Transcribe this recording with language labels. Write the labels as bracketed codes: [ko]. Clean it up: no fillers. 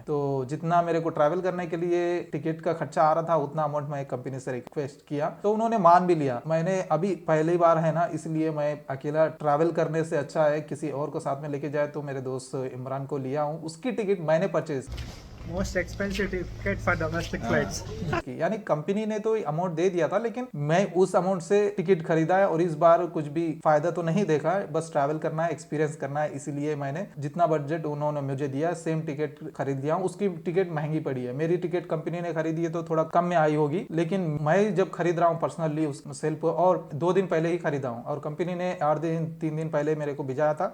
[hi] तो जितना मेरे को ट्रैवल करने के लिए टिकट का खर्चा आ रहा था उतना अमाउंट मैं कंपनी से रिक्वेस्ट किया, तो उन्होंने मान भी लिया। मैंने अभी पहली बार है ना, इसलिए मैं अकेला ट्रैवल करने से अच्छा है किसी और को साथ में लेके जाए। तो मेरे दोस्त इमरान को लिया हूँ, उसकी टिकट मैंने purchase. [en] Most expensive ticket for domestic flights. [hi] यानी कंपनी ने तो अमाउंट दे दिया था, लेकिन मैं उस अमाउंट से टिकट खरीदा है और इस बार कुछ भी फायदा तो नहीं देखा है, बस ट्रैवल करना है, एक्सपीरियंस करना है। इसीलिए मैंने जितना बजट उन्होंने मुझे दिया सेम टिकट खरीद लिया हूँ। उसकी टिकट महंगी पड़ी है, मेरी टिकट कंपनी ने खरीदी है तो थोड़ा कम में आई होगी, लेकिन मैं जब खरीद रहा हूँ पर्सनली उस सेल्फ और 2 दिन पहले ही खरीदा हूँ और कंपनी ने 3 दिन पहले मेरे को भिजाया था।